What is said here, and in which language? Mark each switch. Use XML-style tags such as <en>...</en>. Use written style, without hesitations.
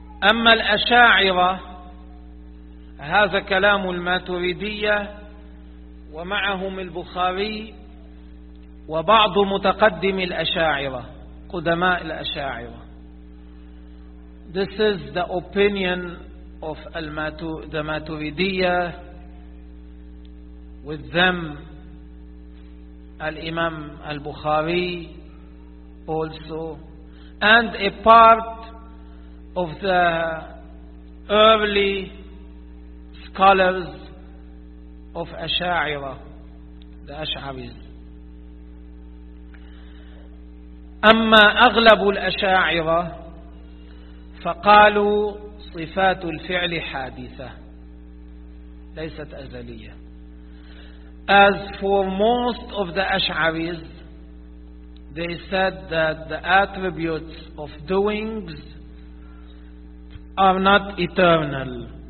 <ar>أما الأشاعرة, هذا كلام الماتريدية ومعهم البخاري وبعض متقدم الأشاعرة, قدماء الأشاعرة.</ar> <en>This is the opinion of the ماتريدية. With them, Al-Imam Al-Bukhari also, and a part of the early scholars of Asha'ira, the Ash'aris.</en> <ar>أما أغلب الأشاعرة فقالوا صفات الفعل حادثة ليست أزلية.</ar> <en>As for most of the Ash'aris, they said that the attributes of doings are not eternal.</en>